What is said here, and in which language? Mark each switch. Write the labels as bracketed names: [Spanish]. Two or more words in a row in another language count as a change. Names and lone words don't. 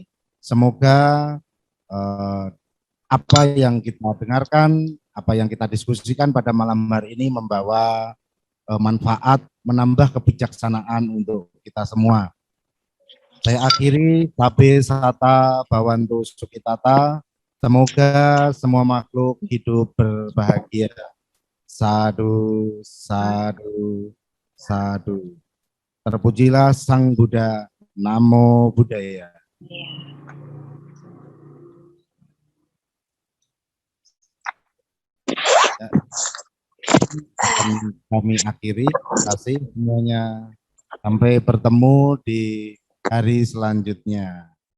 [Indonesian] Semoga apa yang kita dengarkan, apa yang kita diskusikan pada malam hari ini membawa manfaat, menambah kebijaksanaan untuk kita semua. Saya akhiri, [Pali] Sabe Sata Bhawantu Sukhitata. [Indonesian] Semoga semua makhluk hidup berbahagia. [Pali] Sadu, sadu, sadu. [Indonesian] Terpujilah Sang Buddha. [Pali] Namo Buddhaya. [Indonesian] Kami akhiri, terima kasih semuanya. Sampai bertemu di hari selanjutnya.